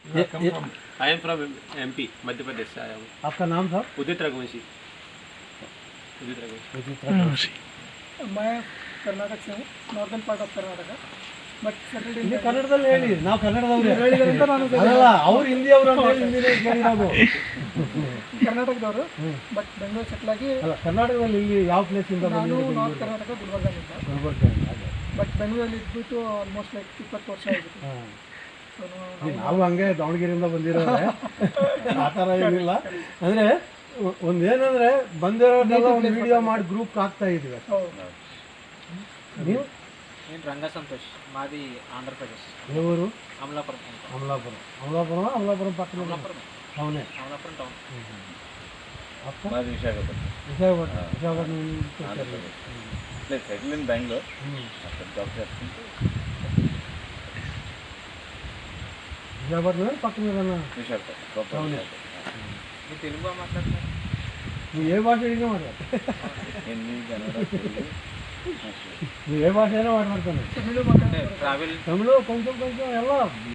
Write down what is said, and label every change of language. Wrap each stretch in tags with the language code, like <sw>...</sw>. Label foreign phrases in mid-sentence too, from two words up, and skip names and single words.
<en>I am from MP</en> <hi>मध्य प्रदेश से आया हूँ। आपका नाम था? उदित रघुवंशी। मैं कर्नाटक से हूँ,</hi> <en>northern part of Karnataka, but settled in</en> <kn>ಕನ್ನಡದಲ್ಲಿ ಹೇಳಿ, ನಾವು ಕನ್ನಡದವ್ರೆ. ಹೇಳಿದ್ರಿಂದ ನಾನು ಅಲ್ಲ, ಅವ್ರು ಹಿಂದಿ ಅವರು ಅಂತ ಹೇಳಿ ಹಿಂದಿನೇ ಕೇಳಿರೋದು. ಕರ್ನಾಟಕದವರು, ಬಟ್ ಬೆಂಗಳೂರು ಸೆಟ್ಲ್ ಆಗಿ. ಅಲ್ಲ, ಕರ್ನಾಟಕದಲ್ಲಿ ಇಲ್ಲಿ ಯಾವ ಪ್ಲೇಸ್ ಇಂದ ನಾನು ಬಂದಿದ್ದೀರಿ? ನಾರ್ತ್ ಕರ್ನಾಟಕ ಗುಲ್ಬರ್ಗದಿಂದ. ಗುಲ್ಬರ್ಗದಿಂದ. ಅದೇ. ಬಟ್ ಬೆಂಗಳೂರಲ್ಲಿ ಇದ್ಬಿಟ್ಟು</kn> <en>almost like</en> <kn>20 ವರ್ಷ ಆಗಿತ್ತು. ಹಾಂ. ನಾವು ಹಂಗೆ ದಾವಣಗೆರೆಯಿಂದ ಬಂದಿರೋರೆ, ಆ ಥರ ಏನಿಲ್ಲ. ಅಂದರೆ ಒಂದೇನಂದರೆ ಬಂದಿರೋದೆಲ್ಲ ಒಂದು ವಿಡಿಯೋ ಮಾಡಿ ಗ್ರೂಪ್ ಹಾಕ್ತಾ ಇದ್ದೀವಿ. ನೀವು</kn> <te>ರಂಗ ಸಂತೋಷ್, ಮಾದಿ ಆಂಧ್ರ ಪ್ರದೇಶ್, ఎవరు? అమలాపురం. అమలాపురం పక్కన అవునే. అమలాపురం టౌన్. మాది విశాఖపట్నం. విశాఖపట్నం లేదు,</te> <en>settle in</en> <te>బెంగళూరు. అక్కడ జాబ్ చేస్తుంటే విశాఖపట్నం పక్కన విశాఖపట్నం. అవునే. మీరు తెలుగు మాట్లాడతారు? నువ్వు ఏ భాష అయినా మాట్లాడు. హిందీ, కన్నడ, తెలుగు. నువ్వు ఏ భాష అయినా మాట్లాడుతున్నావు.</te> <kn>ತಮಿಳು ಮಾತಾಡ್ತಾರೆ.</kn> <te>ట్రావెల్ తమిళ కొంచెం ఎలా</te>